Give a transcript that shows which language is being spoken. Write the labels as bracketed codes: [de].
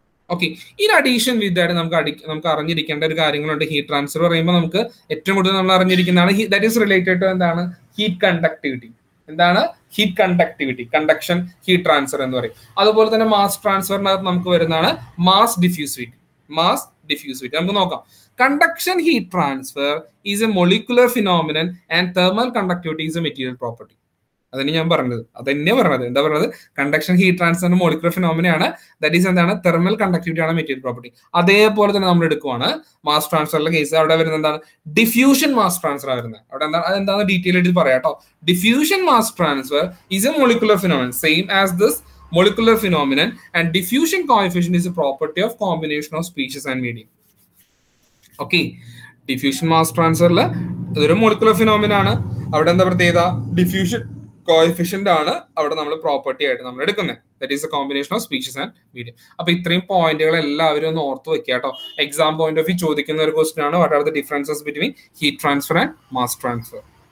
[ml] Okay, [en] in addition with that [ml] നമുക്ക് അറിഞ്ഞിരിക്കേണ്ട ഒരു കാര്യങ്ങളുണ്ട്. ഹീറ്റ് ട്രാൻസ്ഫർ പറയുമ്പോൾ നമുക്ക് ഏറ്റവും കൂടുതൽ നമ്മൾ അറിഞ്ഞിരിക്കുന്നതാണ് [en] that is related to [ml] എന്താണ്? Heat conductivity. എന്താണ്? Heat conductivity, conduction heat transfer എന്ന് പറയും. അതുപോലെ തന്നെ മാസ് ട്രാൻസ്ഫറിനകത്ത് നമുക്ക് വരുന്നതാണ് മാസ് ഡിഫ്യൂസിവിറ്റി. മാസ് ഡിഫ്യൂസിവിറ്റി നമുക്ക് നോക്കാം. [en] Conduction heat transfer is a molecular phenomenon and thermal conductivity is a material property. [ml] അതന്നെ ഞാൻ പറഞ്ഞത്. അതന്നെ പറഞ്ഞത്. എന്താ പറഞ്ഞത്? Conduction heat transfer molecular phenomena ആണ്. [en] That is എന്താണ്? Thermal conductivity [ml] ആണ് മെറ്റീരിയൽ പ്രോപ്പർട്ടി. അതേപോലെ തന്നെ നമ്മൾ എടുക്കുവാണ് മാസ് ട്രാൻസ്ഫറിലെ കേസ്. അവിടെ വരുന്നത് എന്താണ്? ഡിഫ്യൂഷൻ മാസ് ട്രാൻസ്ഫർ വരുന്നത്. അവിടെ എന്താണ്? അതെന്താണെന്ന് ഡീറ്റെയിൽ ആയിട്ട് പറയാം കേട്ടോ. [en] Diffusion mass transfer is a molecular phenomenon same as this molecular phenomenon and diffusion coefficient is a property of combination of species and medium. [ml] Okay, diffusion mass ട്രാൻസ്ഫറിൽ ഇതൊരു molecular phenomena ആണ്. അവിടെ എന്താ പ്രത്യേകത? ഡിഫ്യൂഷൻ കോഎഫിഷ്യന്റ് ആണ് അവിടെ നമ്മൾ property ആയിട്ട് നമ്മൾ എടുക്കുന്നത്. [en] That is a combination of species and medium. [ml] അപ്പൊ ഇത്രയും പോയിന്റുകൾ എല്ലാവരും ഒന്ന് ഓർത്ത് വെക്കുക കേട്ടോ. എക്സാം പോയിന്റ് ഓഫ് വ്യൂ ചോദിക്കുന്ന ഒരു ക്വസ്റ്റൻ ആണ്. [en] What are the differences between heat transfer and mass transfer?